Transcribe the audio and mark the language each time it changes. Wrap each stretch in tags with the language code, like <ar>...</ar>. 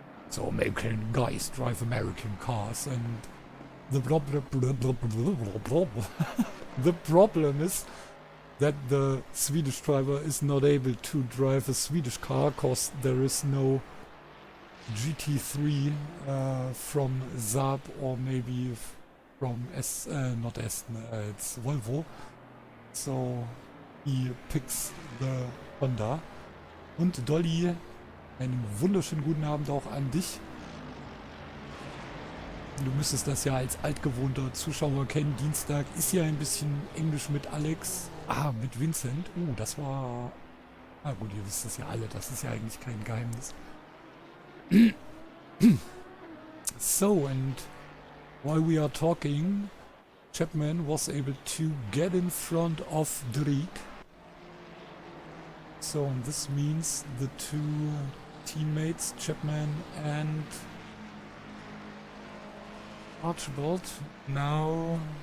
<en>So American guys drive American cars, and the problem is that the Swedish driver is not able to drive a Swedish car because there is no GT3 from Saab, or maybe from not Aston, it's Volvo. So he picks the Honda.</en> <de>Und Dolly, einen wunderschönen guten Abend auch an dich. Du müsstest das ja als altgewohnter Zuschauer kennen. Dienstag ist ja ein bisschen Englisch mit Alex. Ah, mit Vincent. Das war... Ah gut, ihr wisst das ja alle. Das ist ja eigentlich kein Geheimnis.</de> <en>So, and while we are talking, Chapman was able to get in front of Drake. So, and this means the two teammates, Chapman and Archibald, now...</en>